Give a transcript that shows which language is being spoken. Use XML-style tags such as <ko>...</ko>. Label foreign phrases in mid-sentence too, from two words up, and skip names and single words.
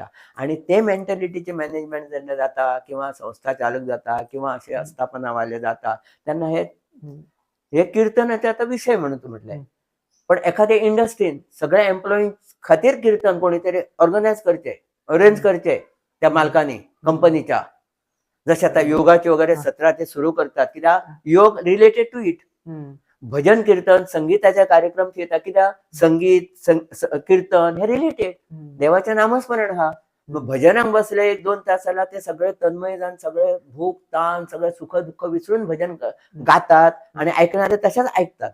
<kok>आणि ते मेंटॅलिटीचे मॅनेजमेंट जेन्ना जाता किंवा संस्था चालक जाता किंवा असे आस्थापनावाले जाता तेन्ना हे कीर्तनाचे आता विषय म्हणून तू म्हटलंय. पण एखाद्या इंडस्ट्रीन सगळ्या एम्प्लॉई खातीर कीर्तन कोणी तरी ऑर्गनायज करचे, अरेंज करचे त्या मालकांनी कंपनीच्या. जसे आता योगाचे वगैरे सत्र ते सुरू करतात कित्याक योग</kok> <en>related to it.</en> <kok>भजन कीर्तन संगीताचे कार्यक्रम येतात कित्याक संगीत कीर्तन हे रिलेटेड देवाचे नामस्मरण हा. भजनाक बसले 1-2 तास जाल्यार ते सगळे तन्मय जावन सगळे भूक ताण सगळे सुख दुःख विसरून भजन गातात आणि ऐकणारे तशाच ऐकतात.</kok>